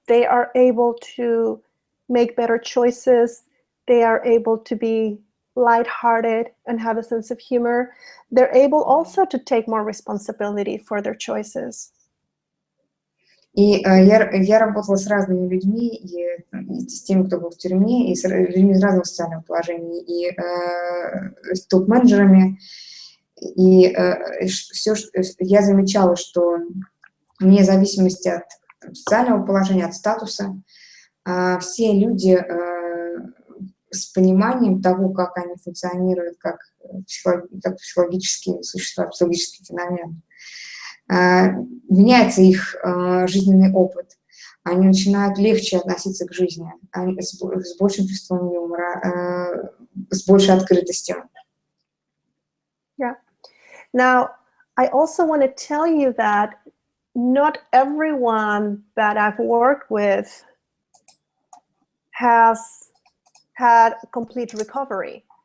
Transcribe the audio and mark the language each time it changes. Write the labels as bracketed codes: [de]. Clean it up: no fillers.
[en] They are able to make better choices. They are able to be lighthearted and have a sense of humor. They're able also to take more responsibility for their choices. [ru] И я работала с разными людьми, и с теми, кто был в тюрьме, и с людьми из разного социального положения, и с топ-менеджерами. И я замечала, что вне зависимости от социального положения, от статуса, все люди с пониманием того, как они функционируют, как психологические существа, психологический феномен, меняется их жизненный опыт, они начинают легче относиться к жизни, с большим чувством юмора, с большей открытостью. Yeah. [en] Now, I also want to tell you that not everyone that I've worked with has had complete recovery.